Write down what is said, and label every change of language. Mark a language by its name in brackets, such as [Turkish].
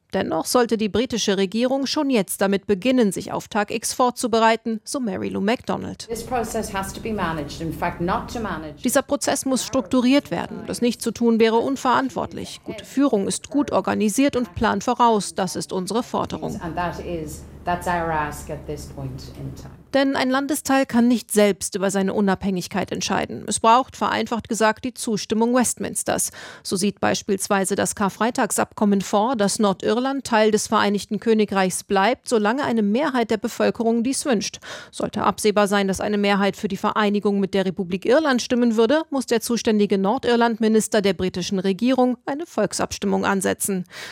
[German] Dennoch sollte die britische Regierung schon jetzt damit beginnen, sich auf Tag X vorzubereiten, so Mary Lou MacDonald. Dieser Prozess muss strukturiert werden. Das nicht zu tun wäre unverantwortlich. Gute Führung ist gut organisiert und plant voraus. Das ist unsere Forderung. [English] That's our ask at this point in time. [German] Denn ein Landesteil kann nicht selbst über seine Unabhängigkeit entscheiden. Es braucht, vereinfacht gesagt, die Zustimmung Westminsters. So sieht beispielsweise das Karfreitagsabkommen vor, dass Nordirland Teil des Vereinigten Königreichs bleibt, solange eine Mehrheit der Bevölkerung dies wünscht. Sollte absehbar sein, dass eine Mehrheit für die Vereinigung mit der Republik Irland stimmen würde, muss der zuständige Nordirlandminister der britischen Regierung eine Volksabstimmung ansetzen.